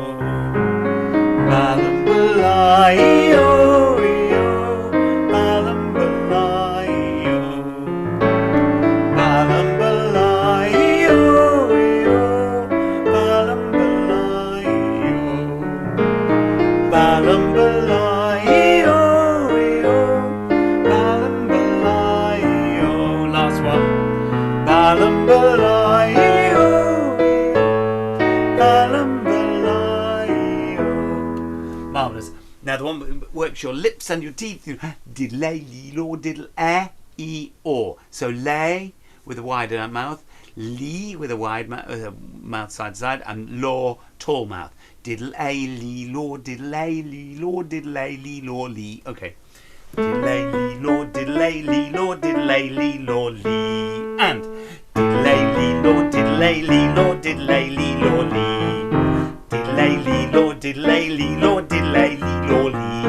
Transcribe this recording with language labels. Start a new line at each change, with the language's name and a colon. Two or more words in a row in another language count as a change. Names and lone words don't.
English: balambalai-o, balambalai-o, balambalai-o, balambalai-o, balambalai-o, balambalai-o. Last one. Balambalai-o, balambalai-o. Marvellous. Now the one that works your lips and your teeth. Diddle-lay-lee-law, diddle-eh-e-or. So lay with a wide mouth, lee with a wide mouth side to side, and law, tall mouth. Diddle-ay-lee-law, diddle-ay-lee-law, diddle-ay-lee-law, lee. Okay. Diddle-ay-lee-law, diddle-ay-lee-law, diddle-ay-lee-law, lee. And diddle-ay-lee-law, diddle-ay-lee-law, diddle-ay-lee-law, lee. Diddle-ay-lee-law, diddle-ay-lee-law, diddle-ay-lee-law, lee.